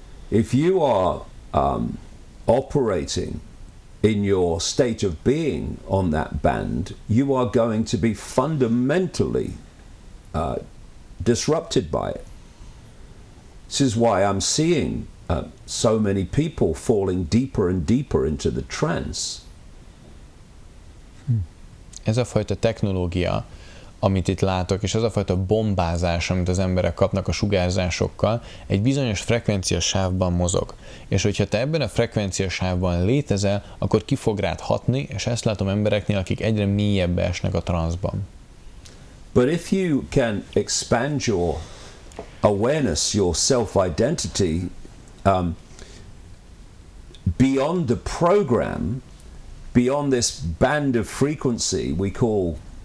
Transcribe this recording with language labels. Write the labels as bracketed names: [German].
[English] If you are operating in your state of being on that band, you are going to be fundamentally disrupted by it. This is why I'm seeing so many people falling deeper and deeper into the trance. [Hungarian] Ez a fajta technológia, amit itt látok, és az a fajta bombázás, amit az emberek kapnak a sugárzásokkal, egy bizonyos frekvenciasávban mozog. És hogyha te ebben a frekvenciasávban létezel, akkor ki fog rád hatni, és ezt látom embereknél, akik egyre mélyebbe esnek a transzban. [English] But if you can expand your awareness, your self-identity beyond the program, beyond this band of frequency we call